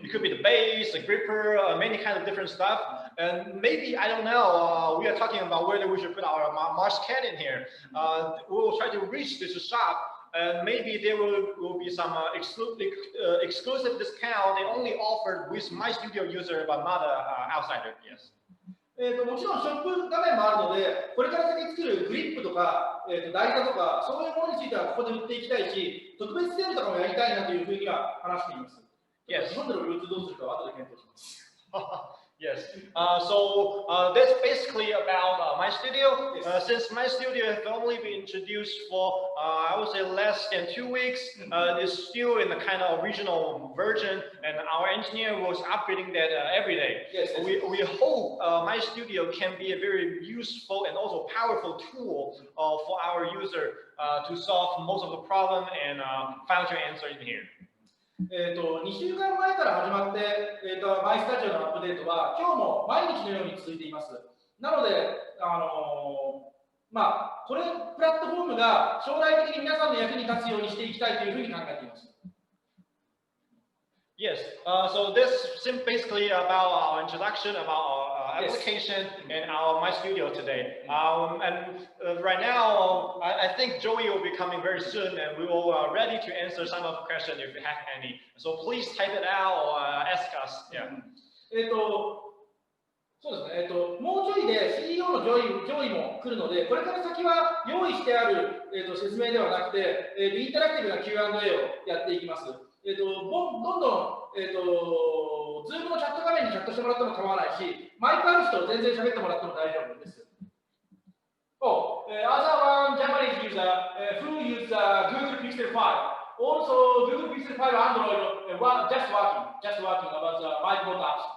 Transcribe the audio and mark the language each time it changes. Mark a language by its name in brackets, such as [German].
[English] It could be the base, the gripper, many kind of different stuff. And maybe, I don't know, we are talking about whether we should put our Mars cat in here. We will try to reach this shop. And maybe there will be some exclusive discount they only offered with myStudio user, but not outsider. Yes. [Japanese] もちろんショップ画面もあるので、これから先作るグリップとか、台座とか、そういうものについてはここで売っていきたいし、特別セールとかもやりたいなというふうには話しています。 [English] Yes. [Japanese] 日本でのルーツどうするかは後で検討します。 [English] Yes. So that's basically about myStudio. Since myStudio has only been introduced for, I would say, less than 2 weeks, it's still in the kind of original version, and our engineer was upgrading that every day. Yes. We hope myStudio can be a very useful and also powerful tool for our user to solve most of the problem and find your answer in here. [Japanese] 2週間前から始まって、myStudioのアップデートは今日も毎日のように続いています。なので、これプラットフォームが将来的に皆さんの役に立つようにしていきたいというふうに考えています。 [English] Yes, so this is basically about our introduction about our application and our myStudio today. And right now, I think Joey will be coming very soon, and we will ready to answer some of the questions if you have any. So please type it out or ask us. Yeah. [Japanese] そうですね。もうちょいで CEO の上位も来るので、これから先は用意してある、説明ではなくて、インタラクティブな Q&A をやっていきます。どんどん、Zoom のチャット画面にチャットしてもらっても構わないし、マイクある人全然喋ってもらっても大丈夫です。 [English] Other one Japanese user who use Google Pixel 5. Also, Google Pixel 5 Android just working about the MicroBot apps.